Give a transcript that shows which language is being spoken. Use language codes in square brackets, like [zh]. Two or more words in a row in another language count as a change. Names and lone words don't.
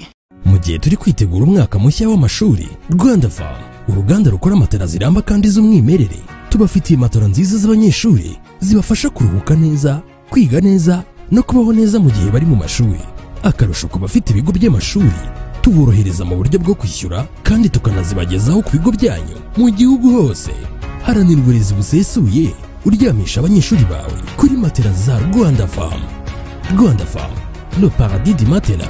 [rw] Mu gihe turi kwitegura umwaka mushya w'amashuri, Rwanda Farm uruganda rukora matera ziramba kandi z'umwimerere tubafitiye matera nziza z'abanyeshuri zibafasha kuruhuka neza, kwiga neza no kubaho neza mu gihe bari mu mashuri. akarusho ku bafite ibigo by'amashuri tuborohereza mu buryo bwo kwishyura kandi tukanazibagezaho ku bigo byanyu mu gihugu hose. Haranira uburezi busesuye, uryamisha abanyeshuri bawe kuri matera za Rwanda Farm. [fr] Rwanda Farm, le paradis du matela.